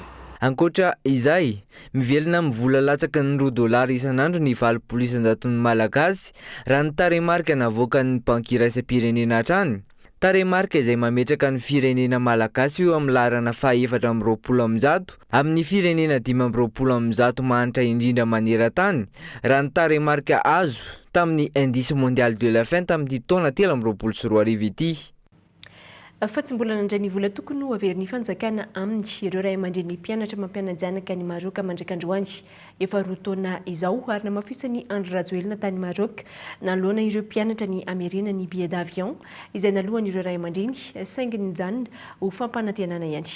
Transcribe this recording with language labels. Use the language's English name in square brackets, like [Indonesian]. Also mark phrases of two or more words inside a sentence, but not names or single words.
[Malagasy] Ankoatra izay, mivelona mivola latsaky ny $10 isan'andro ny 900 malagasy raha ny taremarika navoaka ny banky iraisam-pirenena hatrany. Taremarika izay mametraka ny firenena malagasy io amin'ny laharana 420 amin'ny firenena 520 mahantra indrindra maneran-tany raha ny taremarika azo tamin'ny indice mondial de la faim tamin'ny taona 2024 ity. Fa tsy mbola nandray ny vola tokony ho averin'ny fanjakana amin'ny ireo ray aman-dreny mpianatra mampiana-janaka ny Maroc mandrak'androany. Efa roa taona izao ary namafisany Andry Rajoelina tany Maroc naloana ireo mpianatra ny ameriana ny [French] billet d'avion [Malagasy] izay nalohan ireo ray aman-dreny saingy nijanona ho fampanantenana ihany.